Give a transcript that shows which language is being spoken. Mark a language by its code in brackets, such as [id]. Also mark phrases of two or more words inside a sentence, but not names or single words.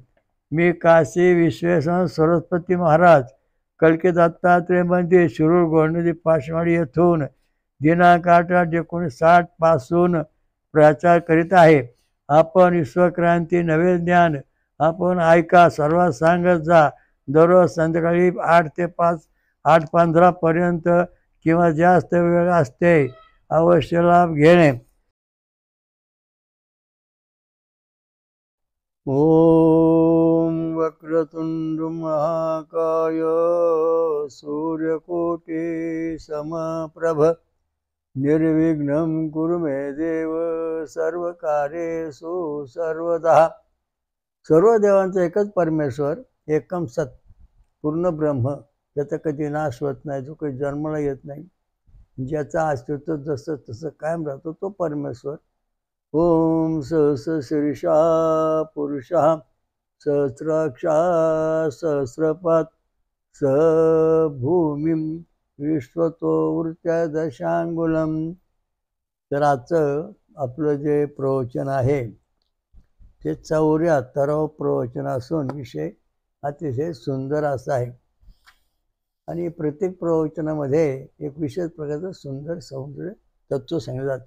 [mr] मी काशी विश्वेश्वर सरस्वती महाराज कलकी दत्तात्रय मंदिर शिरूर गोंडदी पाचवाडी येथून दिनांक 8/8/1960 पासून प्रचार करीत आहे. आपण विश्वक्रांती नवे ज्ञान आपण ऐका, सर्वात सांगत जा. दररोज संध्याकाळी 8 ते 5 8:15 पर्यंत किंवा जास्त वेळ असते. अवश्य लाभ घेणे. [sa] ओम वक्रतुंड महाकाय सूर्यकोटि समप्रभ निर्विघ्नं कुरु मे देव सर्वकार्येषु सर्वदा. [mr] सर्व देवांचा एकच परमेश्वर, [sa] एकम सत, [mr] पूर्ण ब्रह्म, त्याचा कधी नाश होत नाही, जो काही जन्माला येत नाही, ज्याचा अस्तित्व जसं तसं कायम राहतो, तो परमेश्वर. [sa] ओम सहस्रशीर्षा पुरुषः सहस्राक्षा सहस्रपात स भूमिं विश्वतो वृत्या दशांगुलम. [mr] तर आजचं आपलं जे प्रवचन आहे ते 74वं प्रवचन असून विषय अतिशय सुंदर असा आहे. आणि प्रत्येक प्रवचनामध्ये एक विशेष प्रकारचं सुंदर सौंदर्य तत्व सांगितलं जातं.